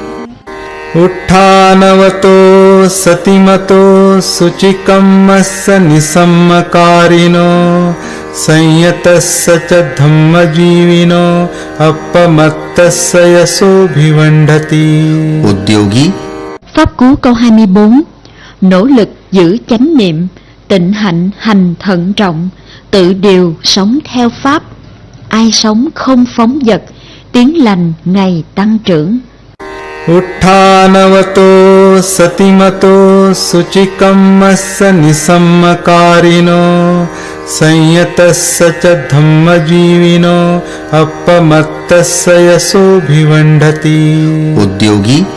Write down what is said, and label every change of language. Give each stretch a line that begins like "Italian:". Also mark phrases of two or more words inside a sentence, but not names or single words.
Pali: उत्थानवतो सतिमतो शुचिकम्मस्य निसम्मकारिणो संयतस्य च धम्मजीविनो अपमत्तस्य यशोभिवण्ढति उद्योगी
Vietnamese: Pháp cú câu 24. Nỗ lực giữ chánh niệm, tịnh hạnh hành thận trọng, tự điều sống theo Pháp. Ai sống không phóng dật, tiếng lành ngày tăng trưởng.
Pali: उत्थानवतो सतिमतो शुचिकम्मस्य निसम्मकारिणो संयतस्य च धम्मजीविनो अपमत्तस्य यशोभिवण्ढति उद्योगी